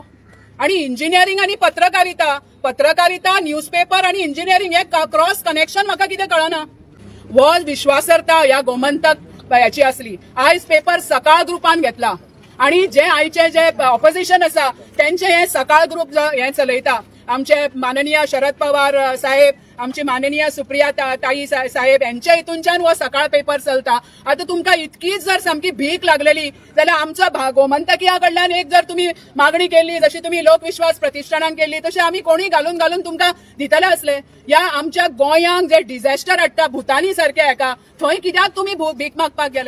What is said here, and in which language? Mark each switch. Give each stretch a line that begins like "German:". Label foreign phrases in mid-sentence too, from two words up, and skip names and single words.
Konkani: आणि इंजिनियरिंग आणि पत्रकारिता न्यूजपेपर आणि इंजिनियरिंग हे
English: cross connection
Konkani: म्हाका कितें कळना. हो विश्वासार्हता ह्या गोमंतक याची असली. आयज पेपर सकाळ ग्रुपान घेतला आणि जे आयचे जे ऑपोजिशन आसा त्यांचे हे सकाळ ग्रुप हे चलयता. आमचे माननीय शरद पवार साहेब, आमची माननीय सुप्रिया ताई साहेब यांच्या हितूनच्यान हो सकाळ पेपर चलता. आता तुमकां इतकीच जर सामकी भीक लागलेली जाल्यार आमच्या गोमंतकिया कडल्यान एक जर तुम्ही मागणी केली, जशी तुम्ही लोकविश्वास प्रतिष्ठानान केली, तशी आम्ही कोणी घालून तुमकां दितले असले. या आमच्या गोंयांक जे डिझॅस्टर हाडटा भुतानी सारख्या हेका, थंय कित्याक तुम्ही भीक मागपाक गेले?